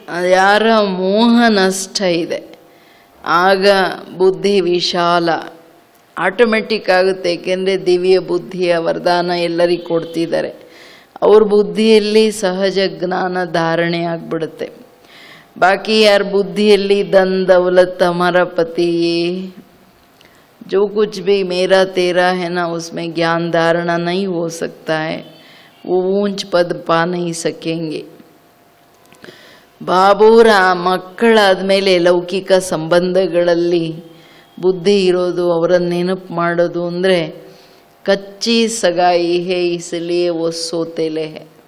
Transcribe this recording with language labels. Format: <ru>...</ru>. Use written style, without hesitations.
<kn>ಯಾರ ಮೋಹ ನಷ್ಟ ಇದೆ ಆಗ ಬುದ್ಧಿ ವಿಶಾಲ ಆಟೋಮೆಟಿಕ್ ಆಗುತ್ತೆ. ಏಕೆಂದರೆ ದಿವ್ಯ ಬುದ್ಧಿಯ ವರದಾನ ಎಲ್ಲರಿಗೂ ಕೊಡ್ತಿದ್ದಾರೆ. ಅವ್ರ ಬುದ್ಧಿಯಲ್ಲಿ ಸಹಜ ಜ್ಞಾನ ಧಾರಣೆ ಆಗಿಬಿಡುತ್ತೆ. ಬಾಕಿ ಯಾರ ಬುದ್ಧಿಯಲ್ಲಿ</kn> <hi>धन दौलत हमारा पति ये जो कुछ भी मेरा तेरा है ना, उसमें ज्ञान धारणा नहीं हो सकता है. वो ऊंच पद पा नहीं सकेंगे.</hi> <kn>ಬಾಬೂರ ಮಕ್ಕಳಾದಮೇಲೆ ಲೌಕಿಕ ಸಂಬಂಧಗಳಲ್ಲಿ ಬುದ್ಧಿ ಇರೋದು, ಅವರನ್ನು ನೆನಪು ಮಾಡೋದು ಅಂದರೆ</kn> <hi>ಕಚ್ಚಿ ಸಗಾಯಿ ಹೇ ಇಸಲಿಯೇ वो ಸೋತೆಲೆ ಹೇ.</hi>